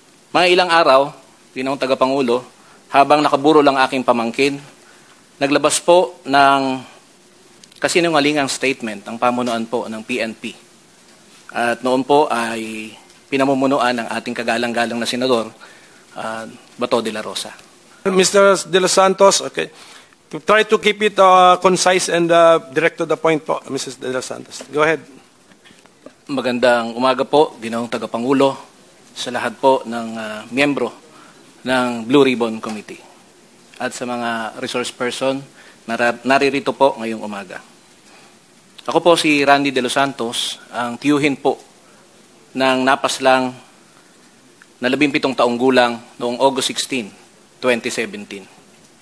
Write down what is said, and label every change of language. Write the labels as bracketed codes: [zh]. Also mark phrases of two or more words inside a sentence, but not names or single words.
[tl] Mga ilang araw, Ginoong Tagapangulo, habang nakaburo lang aking pamangkin, naglabas po ng kasinungalingang statement ang pamunuan po ng PNP. At noon po ay pinamumunuan ng ating kagalang-galang na senador, Bato de la Rosa. [en] Mr. De Los Santos, okay. To try to keep it concise and direct to the point po, Mrs. De Los Santos. Go ahead. [tl] Magandang umaga po, Ginoong Tagapangulo, sa lahat po ng miyembro ng Blue Ribbon Committee at sa mga [en] resource person [tl] na naririto po ngayong umaga. Ako po si Randy De Los Santos, ang tiyuhin po ng napaslang na 17 taong gulang noong August 16, 2017.